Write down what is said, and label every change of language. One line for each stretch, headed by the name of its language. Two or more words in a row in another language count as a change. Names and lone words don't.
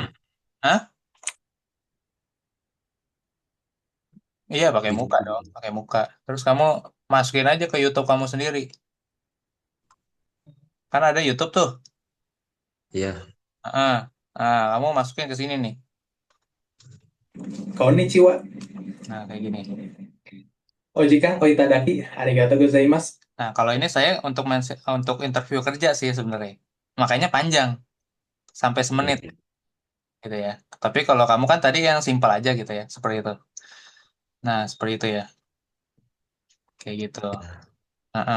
Indonesian: Hah? Iya, pakai Bikin muka dong, video. pakai muka. Terus kamu masukin aja ke YouTube kamu sendiri. Kan ada YouTube tuh. Iya, Heeh. Kamu masukin ke sini nih. Konnichiwa. Nah, kayak gini. Ojika, oitadaki,
Japanese: ありがとうございます.
Indonesian: Nah, kalau ini saya untuk interview kerja sih sebenarnya. Makanya panjang, sampai semenit iya. gitu ya. Tapi kalau kamu kan tadi yang simpel aja gitu ya, seperti itu. Nah, seperti itu ya. Kayak gitu. Heeh.